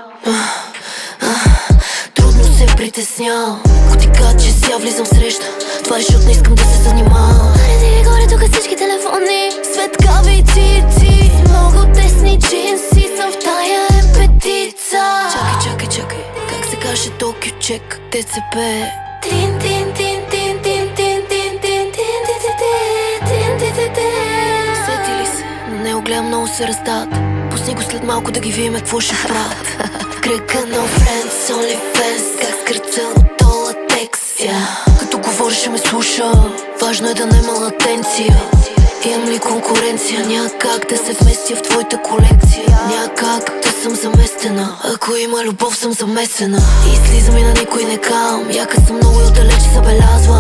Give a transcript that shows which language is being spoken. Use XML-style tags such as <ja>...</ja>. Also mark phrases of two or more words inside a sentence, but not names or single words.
<bg>Трудно се притеснявам, ако ти кажа, че си я влизам в среща. Това е защото не искам да се занимавам. Аре горе, тук всички телефони, светкави цици с много тесни джинси. Съм в тая емпетица. Чакай, как се каже Токио чек? ТЦП. Тин, тин, тин, тин, тин, тин, тин, тин, тин, тин, тин. Сети ли се? На него гледам, много се раздават. Пусни го след малко да ги видим какво ще правят. Кръка на friends, only fans, как скърцал от латекс. Като говориш ще ме слуша, важно е да нема латенция. Имам ли конкуренция? Няма как да се вместя в твоята колекция. Няма как да съм заместена, ако има любов съм замесена. И слизам и на никой не кам, яка съм много и отдалече забелязвам.</bg>